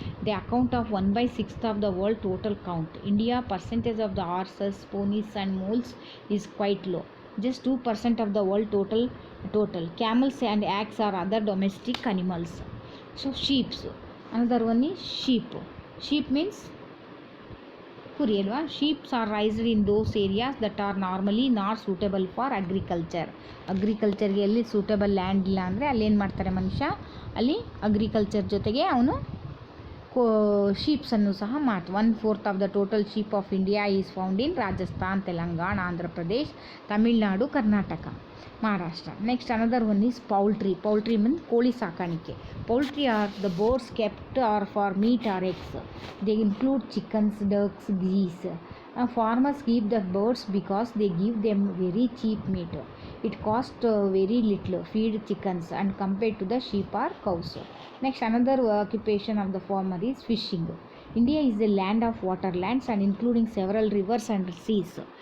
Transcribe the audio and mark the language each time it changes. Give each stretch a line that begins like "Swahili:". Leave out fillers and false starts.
English: They account of 1/6 of the world total count. India percentage of the horses, ponies and mules is quite low. Just 2% of the world total. Camels and yak are other domestic animals. So sheep, another one is sheep means
Kannada: ಕುರಿ ಅಲ್ವಾ.
English: sheeps are raised in those areas that are normally not suitable for ಅಗ್ರಿಕಲ್ಚರ್ಗೆ
Kannada: ಎಲ್ಲಿ suitable land ಇಲ್ಲ ಅಂದರೆ ಅಲ್ಲೇನು ಮಾಡ್ತಾರೆ ಮನುಷ್ಯ, ಅಲ್ಲಿ agriculture ಜೊತೆಗೆ ಅವನು ಶೀಪ್ಸನ್ನು ಸಹ ಮಾಡ್ತಾರೆ.
English: 1/4 of the total sheep of India is found in Rajasthan, Telangana, Andhra Pradesh, Tamil Nadu, Karnataka, Maharashtra. Next another one is poultry means
Kannada: ಕೋಳಿ ಸಾಕಾಣಿಕೆ.
English: Poultry are the birds kept or for meat or eggs. They include chickens, ducks, geese. Farmers keep the birds because they give them very cheap meat. It costs very little feed chickens and compared to the sheep or cows. Next, another occupation of the farmer is fishing. India is a land of waterlands and including several rivers and seas.